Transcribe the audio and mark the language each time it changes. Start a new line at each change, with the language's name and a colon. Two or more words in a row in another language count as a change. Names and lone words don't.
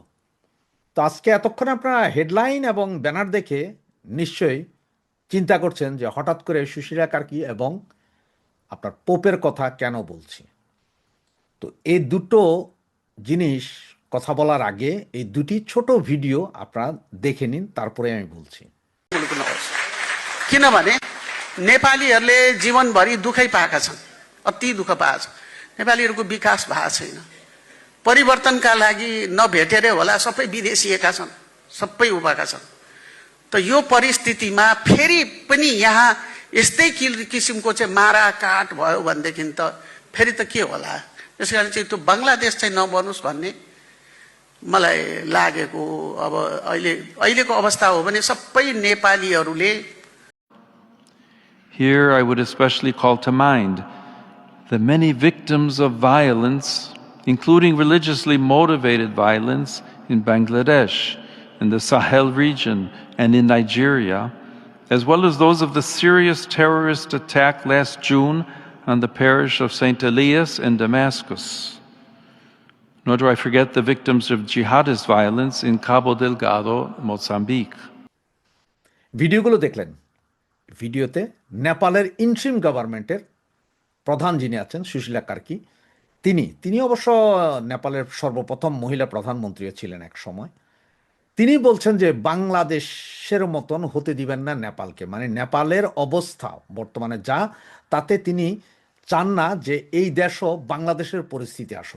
Bangla: তো আজকে এতক্ষণ আপনারা হেডলাইন এবং ব্যানার দেখে নিশ্চয়ই চিন্তা করছেন যে হঠাৎ করে সুশীলা কার্কি এবং আপনার পোপের কথা কেন বলছি। তো এই দুটো জিনিস কথা বলার আগে এই দুটি ছোট ভিডিও আপনারা দেখে নিন, তারপরে আমি বলছি।
Nepali: किनभने नेपालीहरूले जीवनभरि दुःखै पाएका छन्, अति दुःख पाएका छन्। नेपालीहरूको विकास भएको छैन। परिवर्तनका लागि नभेटेरै होला सबै विदेशिएका छन्, सबै उभएका छन्। त यो परिस्थितिमा फेरि पनि यहाँ यस्तै किसिमको चाहिँ मारा काट भयो भनेदेखि त फेरि त के होला। त्यसकारण चाहिँ त्यो बङ्गलादेश चाहिँ नबनोस् भन्ने मलाई लागेको। अब अहिलेको अवस्था हो भने सबै नेपालीहरूले
English: Here I would especially call to mind the many victims of violence, including religiously motivated violence in Bangladesh, in the Sahel region, and in Nigeria, as well as those of the serious terrorist attack last June on the parish of St. Elias in Damascus. Nor do I forget the victims of jihadist violence in Cabo Delgado, Mozambique.
Bangla: ভিডিওগুলো দেখলেন। ভিডিওতে নেপালের
English: interim government's
Bangla: প্রধান যিনি আছেন সুশীলা কার্কি, তিনি অবশ্য নেপালের সর্বপ্রথম মহিলা প্রধানমন্ত্রীও ছিলেন এক সময়। তিনি বলছেন যে বাংলাদেশের মতন হতে দিবেন না নেপালকে, মানে নেপালের অবস্থা বর্তমানে যা, তাতে তিনি চান না যে এই দেশও বাংলাদেশের পরিস্থিতি আসুক।